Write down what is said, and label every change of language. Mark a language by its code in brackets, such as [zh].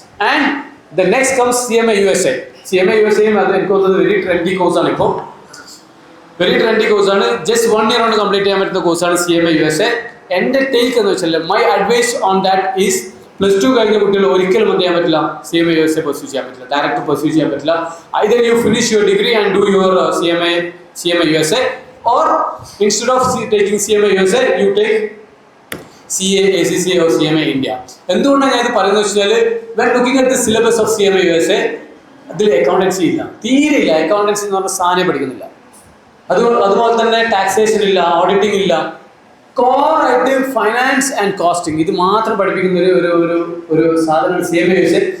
[en] And the next comes CMA USA. [ml] CMA USAയും അത് എനിക്ക് തോന്നുന്നത് വെരി ട്രെൻഡി കോഴ്സാണ്. ഇപ്പോൾ വെരി ട്രെൻഡി കോഴ്സാണ്. ജസ്റ്റ് 1 ഇയർ കൊണ്ട് കംപ്ലീറ്റ് ചെയ്യാൻ പറ്റുന്ന കോഴ്സാണ് CMA USA. എൻ്റെ ടേക്ക് എന്ന് വെച്ചാൽ [en] my advice on that is [ml] +2 കഴിഞ്ഞ കുട്ടികൾ ഒരിക്കലും എന്ത് ചെയ്യാൻ പറ്റില്ല, CMA USA പെർസ്യൂ ചെയ്യാൻ പറ്റില്ല, ഡയറക്റ്റ് പെർസ്യൂ ചെയ്യാൻ പറ്റില്ല. [en] Either you finish your degree and do your CMA USA, or instead of taking CMA USA you take CA, ACCA or CMA India. [ml] എന്തുകൊണ്ടാണ് ഞാൻ ഇത് പറയുന്നത് വെച്ചാൽ [en] when looking at the syllabus of CMA USA [ml] അതിൽ accountancy ഇല്ല, തീരെ ഇല്ല. Accountancy എന്ന് പറഞ്ഞ സാധനം പഠിക്കുന്നില്ല. അതുപോലെ തന്നെ ടാക്സേഷൻ ഇല്ല, ഓഡിറ്റിംഗ് ഇല്ല. കോറായിട്ട് ഫൈനാൻസ് ആൻഡ് കോസ്റ്റിംഗ് ഇത് മാത്രം പഠിപ്പിക്കുന്ന ഒരു സാധനമാണ് CMA USA.